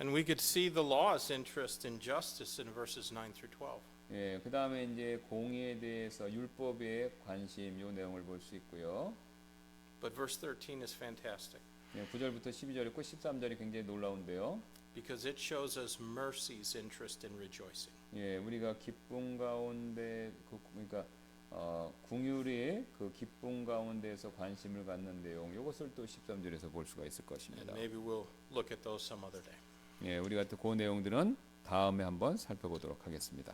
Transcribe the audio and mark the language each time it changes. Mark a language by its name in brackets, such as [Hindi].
[English] And we could see the law's interest in justice in verses 9 through 12. [Korean] 예, 그다음에 이제 공의에 대해서 율법의 관심 요 내용을 볼 수 있고요. [English] But verse 13 is fantastic [Korean] 예, 9절부터 12절 있고 13절이 굉장히 놀라운데요. [English] because it shows us mercy's interest in rejoicing. [Korean] 예, 우리가 기쁨 가운데 그러니까 궁율의 그 기쁨 가운데에서 관심을 갖는 내용 이것을 또 13절에서 볼 수가 있을 [English] And [Korean] 것입니다. [English] maybe we'll look at those some other day. [Korean] 예, 우리가 또 그 내용들은 다음에 한번 살펴보도록 하겠습니다.